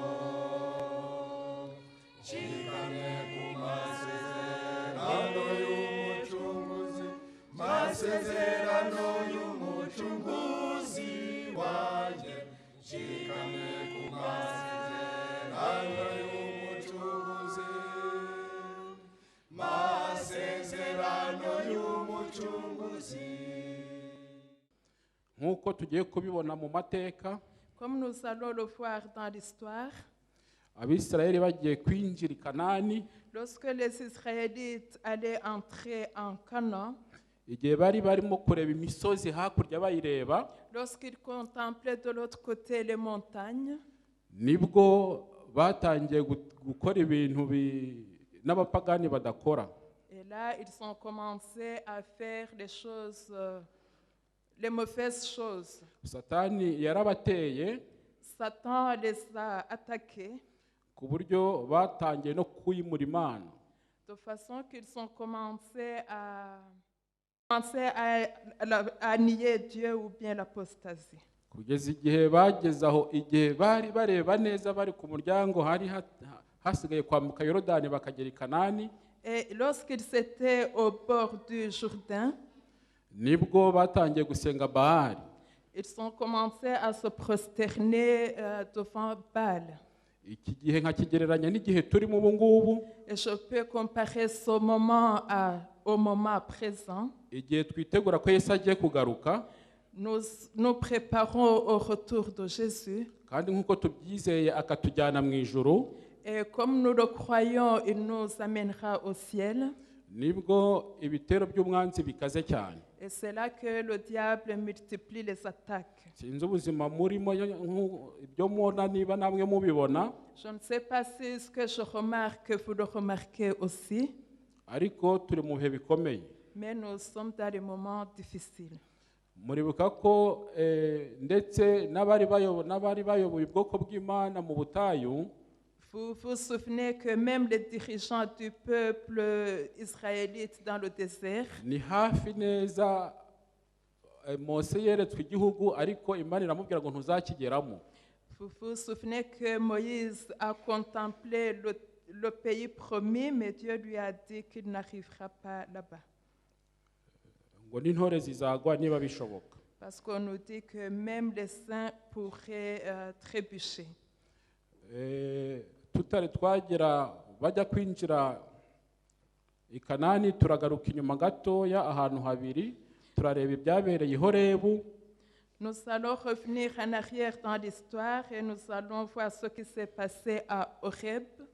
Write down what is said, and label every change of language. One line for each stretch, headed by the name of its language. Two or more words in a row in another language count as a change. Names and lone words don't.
Kinyarwanda: nshikamye ku masezerano y'umucunguzi, masezerano y'umucunguzi wanjye, nshikamye ku masezerano y'umucunguzi, masezerano y'umucunguzi. nk'uko tugiye kubibona mu mateka,
French: Comme nous allons le voir dans l'histoire,
Kinyarwanda: abisirayeli bagiye kwinjira i Kanani,
French: lorsque les Israélites allaient entrer en Canaan,
Kinyarwanda: igihe bari barimo kureba imisozi hakurya bayireba,
French: lorsqu'ils contemplaient de l'autre côté les montagnes,
Kinyarwanda: nibwo batangiye gukora ibintu n'abapagani badakora.
French: et là, ils ont commencé à faire les choses, les mauvaises choses.
Kinyarwanda: Satani yarabateye
French: Satan les a attaqués
Kinyarwanda: ku buryo batangiye no kwimura Imana,
French: de façon qu'ils ont commencé à nier Dieu ou bien l'apostasie.
Kinyarwanda: kugeza igihe bageze aho, igihe bari bareba neza bari ku muryango, hari hasigaye kwambuka Yorodani bakagera i Kanani,
French: Et lorsqu'ils étaient au bord du Jourdain,
Kinyarwanda: nibwo batangiye gusenga Baali.
French: ils ont commencé à se prosterner devant Baal.
Kinyarwanda: Iki gihe nkakigereranya n'igihe turimo ubu ngubu,
French: Et je peux comparer ce moment au moment présent.
Kinyarwanda: igihe twitegura ko Yesu agiye kugaruka,
French: Nous préparons au retour de Jésus.
Kinyarwanda: kandi nk'uko tubyizeye akatujyana mu ijuru,
French: Et comme nous le croyons, il nous amènera au ciel.
Kinyarwanda: nibwo ibitero by'umwanzi bikaze cyane.
French: Et c'est là que le diable multiplie les attaques.
Kinyarwanda: Sinzi ubuzima murimo ibyo mubona, niba namwe mubibona,
French: Je ne sais pas si ce que je remarque, vous le remarquez aussi,
Kinyarwanda: ariko turi mu bihe bikomeye.
French: mais nous sommes dans des moments difficiles.
Kinyarwanda: Muribuka ko ndetse n'abari bayoboye ubwoko bw'Imana mu butayu,
French: Vous vous souvenez que même les dirigeants du peuple israélite dans le désert,
Kinyarwanda: ni hafi neza Mose yeretswe igihugu, ariko Imana iramubwira ngo ntuzakigeramo.
French: vous vous souvenez que Moïse a contemplé le pays promis, mais Dieu lui a dit qu'il n'arrivera pas là-bas.
Kinyarwanda: Ngo n'intore zizagwa niba bishoboka.
French: Parce qu'on nous dit que même les saints pourraient trébucher.
Kinyarwanda: Tutari twagera bajya kwinjira i Kanani, turagaruka inyuma gatoya ahantu habiri, turareba ibyabereye i Horebu.
French: Nous allons revenir en arrière dans l'histoire et nous allons voir ce qui s'est passé à Horeb.